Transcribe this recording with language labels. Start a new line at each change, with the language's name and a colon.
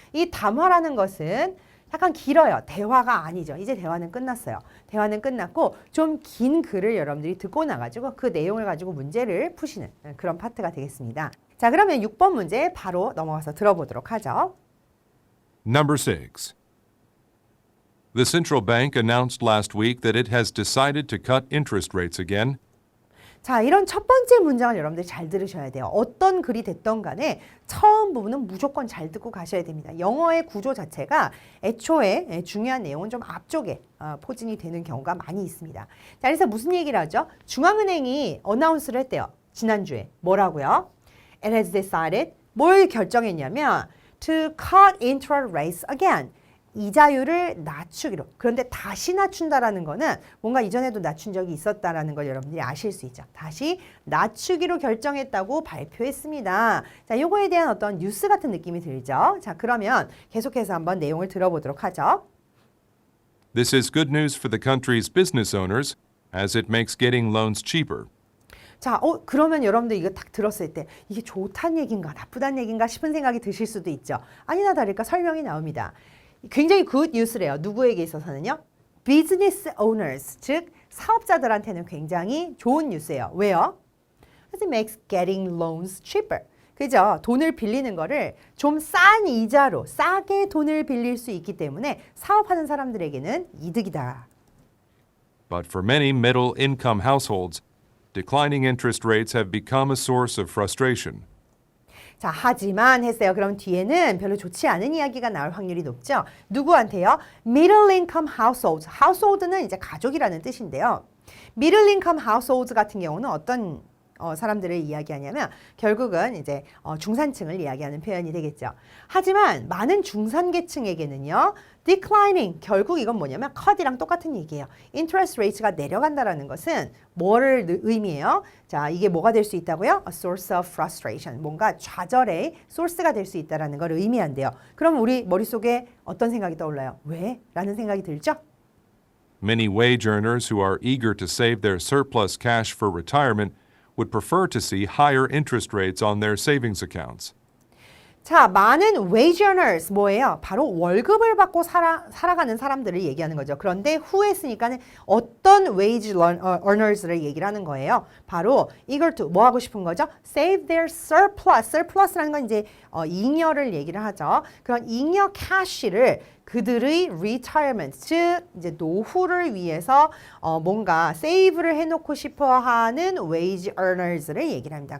Korean: 이 담화라는 것은 약간 길어요. 대화가 아니죠. 이제 대화는 끝났어요. 대화는 끝났고 좀 긴 글을 여러분들이 듣고 나가지고 그 내용을 가지고 문제를 푸시는 그런 파트가 되겠습니다. 자, 그러면 6번 문제 바로 넘어가서 들어보도록 하죠.
English: Number 6. The central bank announced last week that it has decided to cut interest rates again.
Korean: 자, 이런 첫 번째 문장을 여러분들 잘 들으셔야 돼요. 어떤 글이 됐던 간에 처음 부분은 무조건 잘 듣고 가셔야 됩니다. 영어의 구조 자체가 애초에 중요한 내용은 좀 앞쪽에 포진이 되는 경우가 많이 있습니다. 자, 그래서 무슨 얘기를 하죠? 중앙은행이 어나운스를 했대요. 지난주에. 뭐라고요?
English: It has decided,
Korean: 뭘 결정했냐면
English: to cut interest rates again.
Korean: 이자율을 낮추기로. 그런데 다시 낮춘다라는 거는 뭔가 이전에도 낮춘 적이 있었다라는 걸 여러분들이 아실 수 있죠. 다시 낮추기로 결정했다고 발표했습니다. 자, 요거에 대한 어떤 뉴스 같은 느낌이 들죠. 자, 그러면 계속해서 한번 내용을 들어보도록 하죠.
English: This is good news for the country's business owners as it makes getting loans cheaper.
Korean: 자, 그러면 여러분들 이거 딱 들었을 때 이게 좋다는 얘기인가 나쁘다는 얘기인가 싶은 생각이 드실 수도 있죠. 아니나 다를까 설명이 나옵니다. 굉장히 굿 뉴스래요. 누구에게 있어서는요? Business owners, 즉 사업자들한테는 굉장히 좋은 뉴스예요. 왜요?
English: It makes getting loans cheaper.
Korean: 그죠? 돈을 빌리는 거를 좀 싼 이자로 싸게 돈을 빌릴 수 있기 때문에 사업하는 사람들에게는 이득이다.
English: But for many middle-income households, declining interest rates have become a source of frustration.
Korean: 자, 하지만 했어요. 그럼 뒤에는 별로 좋지 않은 이야기가 나올 확률이 높죠. 누구한테요?
English: Middle income households.
Korean: household는 이제 가족이라는 뜻인데요. Middle income households 같은 경우는 어떤 사람들을 이야기하냐면 결국은 이제 중산층을 이야기하는 표현이 되겠죠. 하지만 많은 중산계층에게는요. declining, 결국 이건 뭐냐면 cut이랑 똑같은 얘기예요. interest rates가 내려간다라는 것은 뭐를 의미해요? 자, 이게 뭐가 될 수 있다고요?
English: A source of frustration,
Korean: 뭔가 좌절의 소스가 될 수 있다는 걸 의미한대요. 그럼 우리 머릿속에 어떤 생각이 떠올라요? 왜? 라는 생각이 들죠?
English: Many wage earners who are eager to save their surplus cash for retirement would prefer to see higher interest rates on their savings accounts.
Korean: 자, 많은 wage earners 뭐예요? 바로 월급을 받고 살아가는 사람들을 얘기하는 거죠. 그런데 who에 쓰니까는 어떤 wage earners를 얘기를 하는 거예요. 바로 이걸 또 뭐 하고 싶은 거죠?
English: Save their surplus.
Korean: surplus라는 건 이제 잉여를 얘기를 하죠. 그런 잉여 cash를 그들의 retirement, 즉 이제 노후를 위해서 뭔가 세이브를 해놓고 싶어하는 wage earners를 얘기를 합니다.